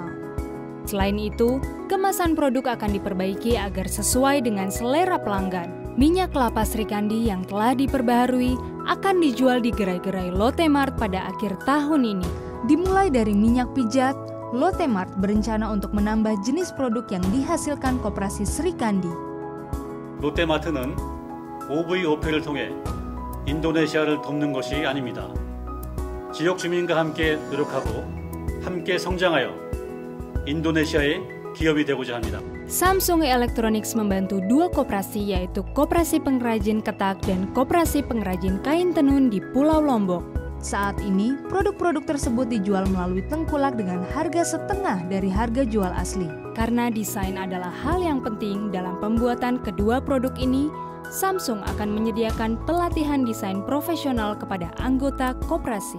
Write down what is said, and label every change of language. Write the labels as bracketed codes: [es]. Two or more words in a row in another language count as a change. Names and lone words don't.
[id] Selain itu, kemasan produk akan diperbaiki agar sesuai dengan selera pelanggan. Minyak kelapa Srikandi yang telah diperbaharui akan dijual di gerai-gerai Lotte Mart pada akhir tahun ini. Dimulai dari minyak pijat, Lotte Mart berencana untuk menambah jenis produk yang dihasilkan Koperasi Srikandi. [ko] 롯데마트는 OVOP를 통해 인도네시아를 돕는 것이 아닙니다. 지역 주민과 함께 노력하고 함께 성장하여 인도네시아의 기업이 되고자 합니다. [id] Samsung Electronics membantu dua koperasi, yaitu Koperasi Pengrajin Ketak dan Koperasi Pengrajin Kain Tenun di Pulau Lombok. Saat ini, produk-produk tersebut dijual melalui tengkulak dengan harga setengah dari harga jual asli. Karena desain adalah hal yang penting dalam pembuatan kedua produk ini, Samsung akan menyediakan pelatihan desain profesional kepada anggota koperasi.